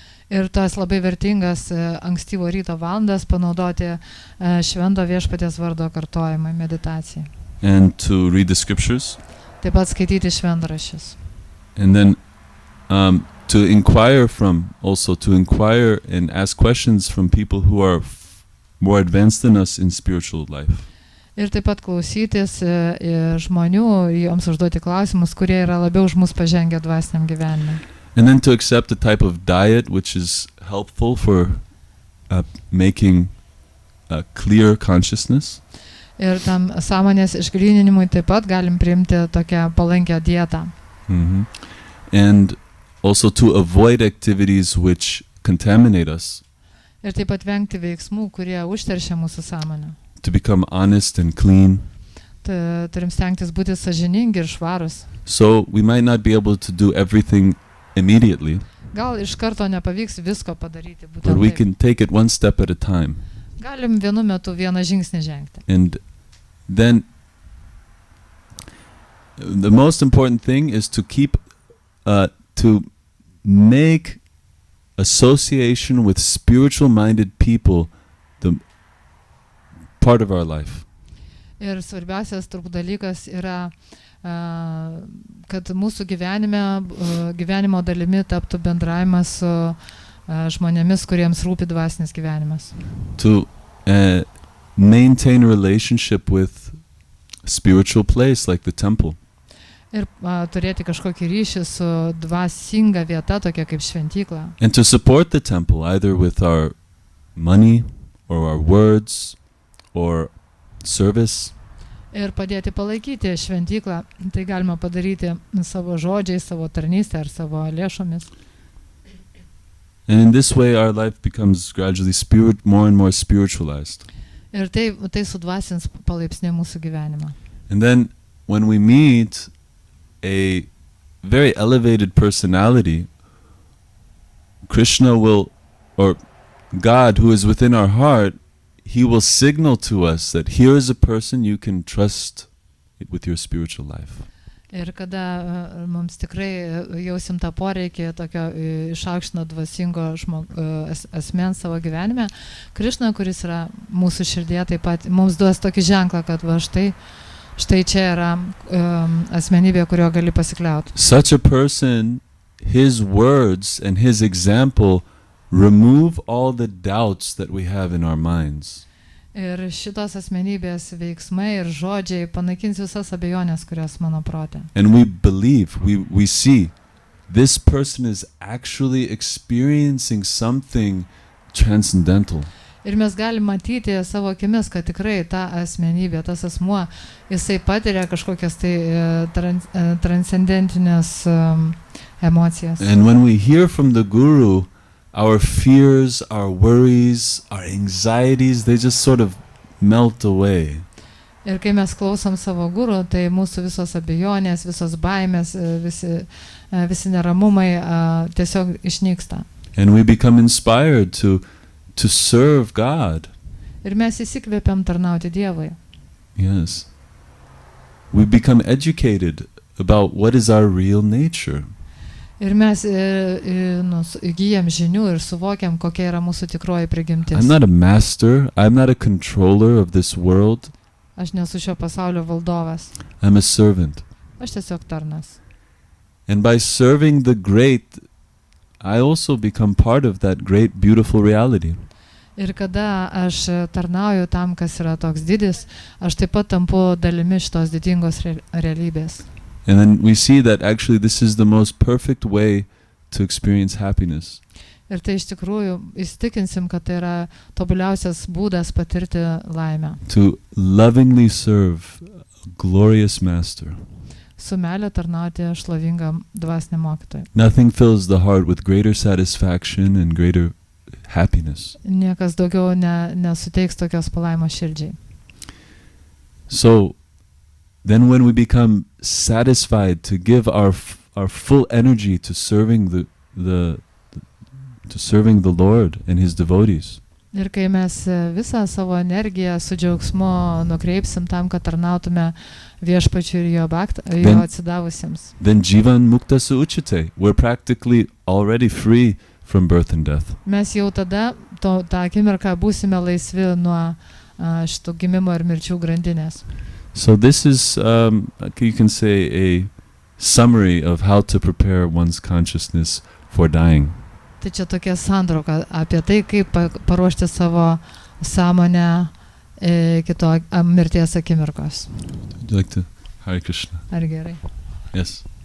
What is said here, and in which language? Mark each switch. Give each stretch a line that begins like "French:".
Lithuanian: Ir tas labai vertingas ankstyvo ryto valandas panaudoti švento viešpaties vardo kartojimą, meditacijai.
English: And to read the scriptures.
Lithuanian: Taip pat skaityti šventraščius.
English: And then to inquire and ask questions from people who are more advanced than us in spiritual life.
Lithuanian: Ir taip pat klausytis žmonių, joms užduoti klausimus, kurie yra labiau už mus pažengę dvasiniam gyvenime.
English: And then to accept a type of diet which is helpful for making a clear consciousness.
Lithuanian: Ir tam sąmonės išgryninimui taip pat galim priimti tokią palankę dietą. Mm-hmm.
English: And also to avoid activities which contaminate us.
Lithuanian: Ir taip pat vengti veiksmų, kurie užteršia mūsų sąmonę.
English: To become honest and clean.
Lithuanian: Turim stengtis būti sąžiningi ir švarus.
English: So we might not be able to do everything immediately,
Lithuanian: Gal iš karto nepavyks visko padaryti,
English: but
Lithuanian: būtent
English: we
Lithuanian: taip.
English: can take it one step at a time.
Lithuanian: Galim vienu metu vieną žingsnį žengti.
English: And then the most important thing is to keep, to make association with spiritual-minded people the part of our life.
Lithuanian: Ir svarbiausias turbūt dalykas yra, kad mūsų gyvenimo dalimi taptų bendravimas su žmonėmis, kuriems rūpi dvasinis gyvenimas.
English: To maintain a relationship with a spiritual place like the temple.
Lithuanian: Ir turėti kažkokį ryšį su dvasinga vieta, tokia kaip šventykla.
English: And to support the temple either with our money or our words or service.
Lithuanian: Ir padėti palaikyti šventyklą. Tai galima padaryti savo žodžiais, savo tarnystę ar savo lėšomis.
English: And in this way our life becomes gradually more and more spiritualized.
Lithuanian: Ir tai sudvasins palaipsniui mūsų gyvenimą.
English: And then when we meet a very elevated personality, Krishna will, or God who is within our heart, he will signal to us that here is a person you can trust with your spiritual life.
Lithuanian: Ir kada mums tikrai jausim tą poreikį tokio išaukštino dvasingo asmens savo gyvenime, Krišna, kuris yra mūsų širdėje, taip pat mums duos tokį ženklą, kad va štai čia yra asmenybė, kurio gali pasikliauti.
English: Such a person, his words and his example remove all the doubts that we have in our minds.
Lithuanian: Ir šitos asmenybės veiksmai ir žodžiai panaikins visas abejonės, kurios mano prote.
English: And we believe, we see, this person is actually experiencing something transcendental.
Lithuanian: Ir mes galim matyti savo akimis, kad tikrai ta asmenybė, tas asmuo, jisai patiria kažkokias tai transcendentinės emocijas.
English: And when we hear from the Guru, our fears, our worries, our anxieties, they just sort of melt away.
Lithuanian: Ir kai mes klausom savo guru, tai mūsų visos abejonės, visos baimės, visi neramumai tiesiog išnyksta.
English: And we become inspired to serve God.
Lithuanian: Ir mes įsikvėpiam tarnauti Dievui.
English: Yes. We become educated about what is our real nature.
Lithuanian: Ir mes įgyjam žinių ir suvokiam, kokia yra mūsų tikroji prigimtis.
English: I'm not a master, I'm not a controller of this world.
Lithuanian: Aš nesu šio pasaulio valdovas.
English: I'm a servant.
Lithuanian: Aš tiesiog tarnas.
English: And by serving the great, I also become part of that great, beautiful reality.
Lithuanian: Ir kada aš tarnauju tam, kas yra toks didis, aš taip pat tampu dalimi šitos didingos realybės.
English: And then we see that actually this is the most perfect way to experience happiness.
Lithuanian: Ir tai iš tikrųjų įsitikinsim, kad tai yra tobuliausias būdas patirti laimę.
English: To lovingly serve a glorious master.
Lithuanian: Su meile tarnauti šlovingam dvasiniam mokytojui.
English: Nothing fills the heart with greater satisfaction and greater happiness.
Lithuanian: Niekas daugiau nesuteiks tokios palaimos širdžiai.
English: So then when we become satisfied to give our full energy to serving the Lord and his devotees.
Lithuanian: Ir kai mes visą savo energiją su džiaugsmu nukreipsim tam, kad tarnautume viešpačiui ir jo atsidavusiems.
Sanskrit: Then jivan mukta su uchite.
English: We're practically already free from birth and death.
Lithuanian: Mes jau tada tą akimirką būsime laisvi nuo šitų gimimo ir mirčių grandinės.
English: So this is, you can say, a summary of how to prepare one's consciousness for dying.
Lithuanian: Tai čia tokia santrauka apie tai, kaip paruošti savo sąmonę kito mirties akimirkos.
English: Would you like to? Hare Krishna.
Lithuanian: Ar gerai?
English: Yes.